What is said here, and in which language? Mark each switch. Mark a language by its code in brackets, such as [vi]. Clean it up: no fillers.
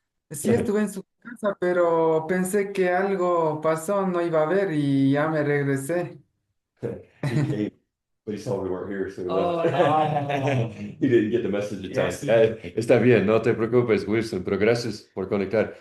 [es] Sí, estuve en su casa, pero pensé que algo pasó, no iba a ver y ya me regresé. [en] He came, but he saw we weren't here, so he Oh, left. no. He didn't get the message in time. Yes. [es] Está bien, no te preocupes, Wilson, pero gracias por conectar.